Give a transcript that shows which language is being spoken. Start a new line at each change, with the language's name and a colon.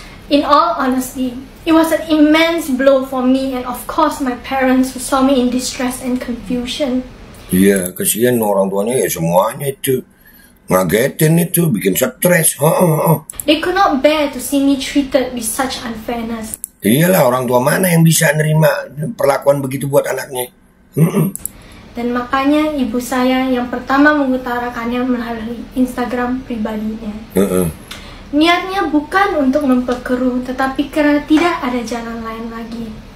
English: In all honesty, it was an immense blow for me and of course my parents who saw me in distress and confusion.
Indonesian: Iya, kasihan orang tuanya ya semuanya itu. Ngagetin itu, bikin stres.
English: They could not bear to see me treated with such unfairness.
Indonesian: Iyalah, orang tua mana yang bisa nerima perlakuan begitu buat anaknya. Dan makanya ibu saya yang pertama mengutarakannya melalui Instagram pribadinya. Niatnya bukan untuk memperkeruh, tetapi karena tidak ada jalan lain lagi.